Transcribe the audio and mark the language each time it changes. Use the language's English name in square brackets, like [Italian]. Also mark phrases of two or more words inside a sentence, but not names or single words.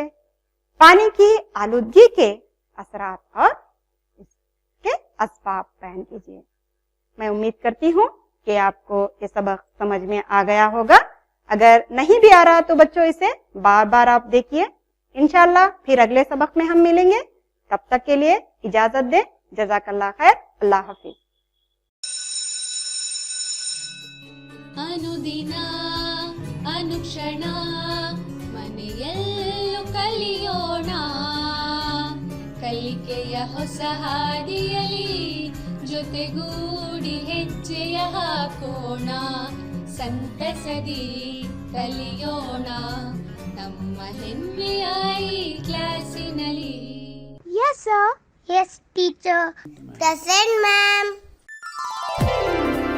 [Urdu] پانی کی آلودگی کے اثرات اور اس کے اسباب بیان کیجیے. میں امید کرتی ہوں کہ آپ کو یہ سبق سمجھ میں آ گیا ہوگا. اگر نہیں بھی آ رہا تو بچوں، اسے بار بار آپ دیکھیے. ان شاء اللہ پھر اگلے سبق میں ہم ملیں گے. تب تک کے لیے اجازت دے۔ جزاک اللہ خیر۔ اللہ حافظ. [Kannada] ಅನುದಿನ ಅನುಕ್ಷಣ ಮನೆಯಲ್ಲೂ ಕಲಿಯೋಣ, ಕಲಿಕೆಯ ಹೊಸ ಹಾದಿಯಲಿ ಜೊತೆಗೂಡಿ ಹೆಜ್ಜೆಯ ಹಾಕೋಣ, ಸಂತಸದಿ ಕಲಿಯೋಣ ನಮ್ಮ ಹೆಮ್ಮೆಯ ಈ ಕ್ಲಾಸಿನಲ್ಲಿ. [English] Yes, sir. Yes, teacher. Present, ma'am.